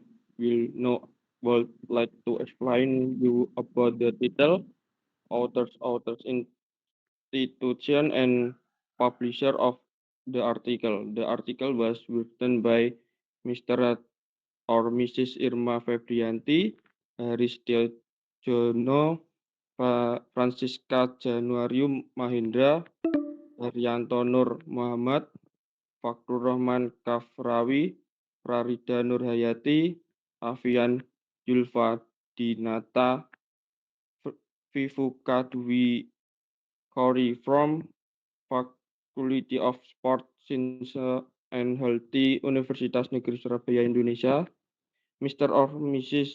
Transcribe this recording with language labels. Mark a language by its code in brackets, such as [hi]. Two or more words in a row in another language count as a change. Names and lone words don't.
[en] Would like to explain you about the title, authors, institution, and publisher of the article. The article was written by Mr. or Mrs. Irma Febrianti, Haris Jono, Francisca Januarium Mahendra, Haryanto Nur Muhammad, Fakrur Rahman Kafrawi, Prarida Nurhayati, Afian Julfa Dinata, Vivuka Dwi Kori from Faculty of Sport, Science and Healthy Universitas Negeri Surabaya, Indonesia, Mr. or Mrs.